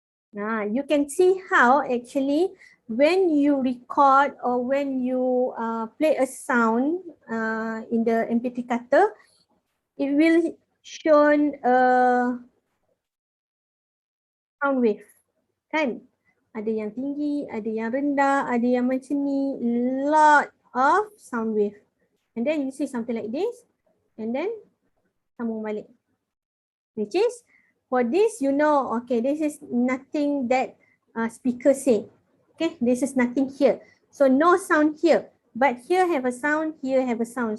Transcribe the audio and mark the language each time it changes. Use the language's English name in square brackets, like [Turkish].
[English] Now you can see how actually when you record or when you play a sound in the MP3 cutter, it will show a sound wave, kan? [Malay] Ada yang tinggi, ada yang rendah, ada yang macam ni, [English] lot of sound wave. And then you see something like this, and then [Malay] sambung balik. [English] Which is, for this you know, okay, this is nothing that speaker say. Okay, this is nothing here. So no sound here, but here have a sound, here have a sound.